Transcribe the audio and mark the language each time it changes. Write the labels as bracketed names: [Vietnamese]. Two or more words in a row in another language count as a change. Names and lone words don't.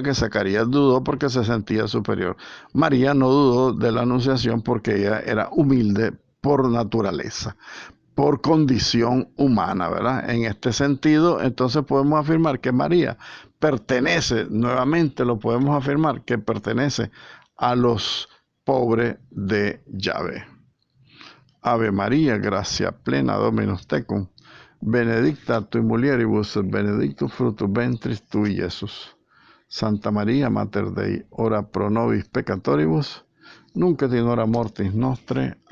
[Spanish] Que Zacarías dudó porque se sentía superior. María no dudó de la anunciación porque ella era humilde por naturaleza, por condición humana, ¿verdad? En este sentido, entonces podemos afirmar que María pertenece, nuevamente lo podemos afirmar, que pertenece a los pobres de Yahvé. [Latin] Ave María, gracia plena, Dominus tecum, benedicta tu in mulieribus, benedictus fructus ventris tui, Iesus. Santa María, Mater Dei, ora pro nobis peccatoribus, nunc et in hora mortis nostre.